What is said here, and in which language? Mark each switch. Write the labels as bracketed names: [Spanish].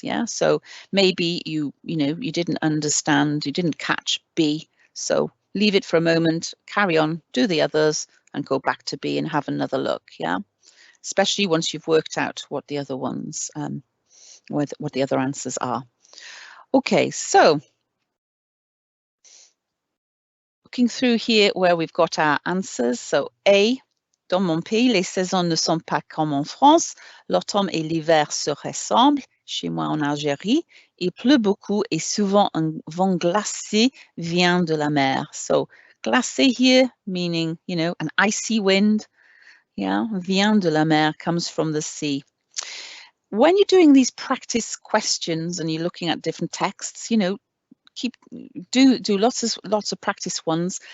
[English] Yeah, so maybe you didn't understand, you didn't catch B, so leave it for a moment, carry on, do the others, and go back to B and have another look. Yeah. Especially once you've worked out what the other ones, what the other answers are. Okay, so looking through here where we've got our answers. [French] So A, dans mon pays, les saisons ne sont pas comme en France. L'automne et l'hiver se ressemblent. Chez moi en Algérie, il pleut beaucoup et souvent un vent glacé vient de la mer. [English] So glacé here meaning, an icy wind. Yeah, [French] vient de la mer [English] comes from the sea. When you're doing these practice questions and you're looking at different texts, do lots of practice ones.